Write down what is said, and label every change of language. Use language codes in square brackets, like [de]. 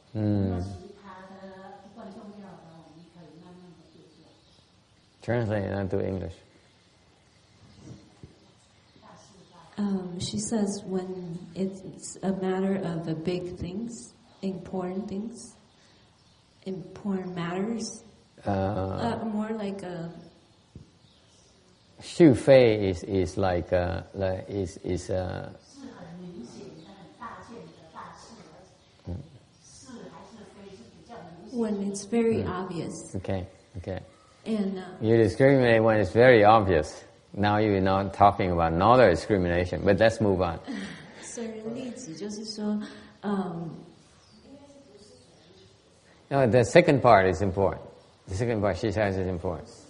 [zh] 那其他的不管重要的，我们可以慢慢的对掉。 [en] Translate that to English. She says when it's a matter of the big things, important matters, more like a. 是非 is like is [zh] 是很明显的、很大件的大事，是还是非是比较明显。 [en] When it's very obvious. Okay. And you discriminate when it's very obvious. Now you're not talking about another discrimination, but let's move on. [zh] 损人利己就是说 [en] No, the second part is important. The second part she says is important.